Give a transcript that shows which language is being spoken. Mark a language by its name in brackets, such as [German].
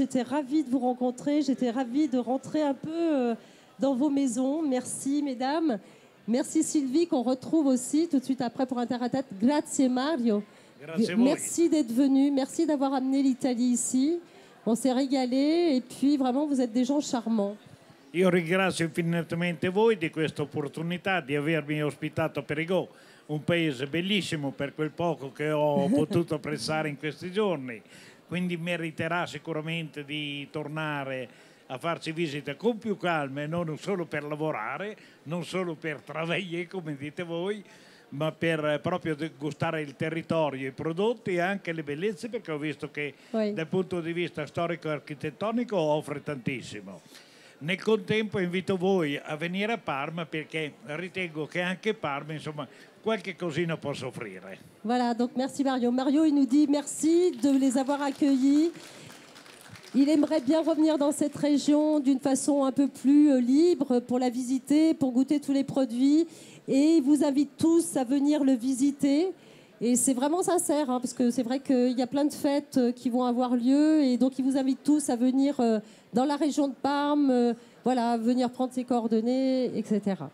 [French] J'étais ravie de vous rencontrer. J'étais ravie de rentrer un peu dans vos maisons. Merci, mesdames. Merci, Sylvie, qu'on retrouve aussi tout de suite après pour Interatat. [Italian] Grazie, Mario. Grazie a voi. [French] Merci d'être venu. Merci d'avoir amené l'Italie ici. On s'est régalé et puis vraiment vous êtes des gens charmants. [Italian] Io ringrazio infinitamente voi di questa opportunità di avermi ospitato a Périgueux, un paese bellissimo per quel poco che ho potuto apprezzare in questi giorni, quindi meriterà sicuramente di tornare a farci visita con più calma, e non solo per lavorare, non solo per travagliare come dite voi, ma per proprio gustare il territorio, i prodotti e anche le bellezze, perché ho visto che dal punto di vista storico-architettonico offre tantissimo. Nel contempo invito voi a venire a Parma, perché ritengo che anche Parma, insomma, qualche cosina possa offrire. [French] Voilà, donc merci Mario. Mario, il nous dit merci de les avoir accueillis. Il aimerait bien revenir dans cette région d'une façon un peu plus libre pour la visiter, pour goûter tous les produits. Et il vous invite tous à venir le visiter. Et c'est vraiment sincère, hein, parce que c'est vrai qu'il y a plein de fêtes qui vont avoir lieu, et donc il vous invite tous à venir dans la région de Parme, voilà, venir prendre ses coordonnées, etc.